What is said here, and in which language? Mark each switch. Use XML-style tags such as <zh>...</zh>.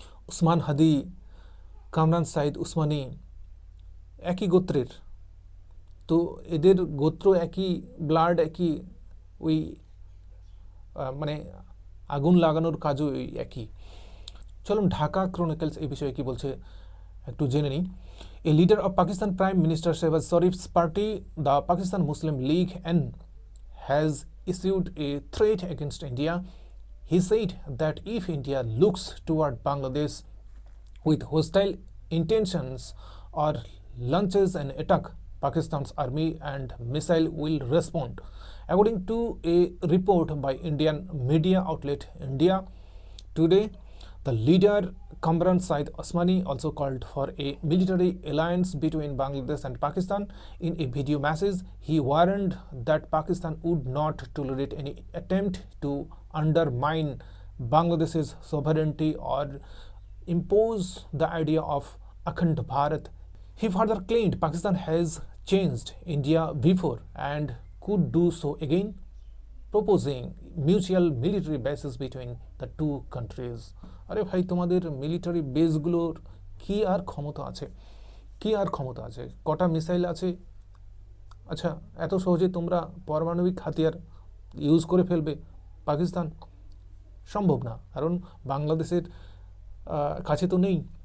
<bn>ওসমান হাদি, কামরান সাইদ ওসমানী একই গোত্রের, তো এদের গোত্র একই, ব্লাড একই, ওই মানে আগুন লাগানোর কাজও একই। চলুন ঢাকা ক্রনিকলস এই বিষয়ে কি বলছে একটু জেনে নিই।</bn> <en>A leader of Pakistan Prime Minister Shehbaz Sharif's party, the Pakistan Muslim League N, has issued a threat against India. He said that if India looks toward Bangladesh with hostile intentions or launches an attack, Pakistan's army and missile will respond. According to a report by Indian media outlet India Today, the leader Kamran Said Osmani also called for a military alliance between Bangladesh and Pakistan. In a video message, he warned that Pakistan would not tolerate any attempt to undermine Bangladesh's sovereignty or impose the idea of Akhand Bharat. He further claimed Pakistan has changed India before and could do so again, proposing mutual military bases between the two countries.</en> <bn>আরে ভাই, তোমাদের military বেসগুলোর কি আর ক্ষমতা আছে, কি আর ক্ষমতা আছে, কটা মিসাইল আছে? আচ্ছা, এত সহজে তোমরা পারমাণবিক হাতিয়ার ইউজ করে ফেলবে পাকিস্তান? সম্ভব না, কারণ বাংলাদেশের কাছে তো নেই।</bn>